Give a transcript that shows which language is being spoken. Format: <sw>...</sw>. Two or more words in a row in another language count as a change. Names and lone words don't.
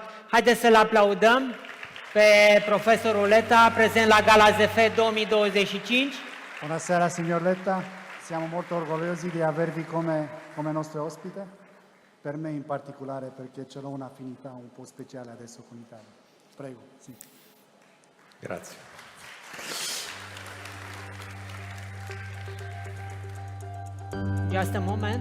<ro>Haideți să-l aplaudăm pe profesorul Letta, prezent la Gala ZF 2025.</ro> <it>Buonasera signor Letta, siamo molto orgogliosi di avervi come nostro ospite, per me in particolare perché ce l'ho un'affinità un po' speciale adesso con l'Italia. Prego, sì. Grazie.</it> <en>Just a moment.</en>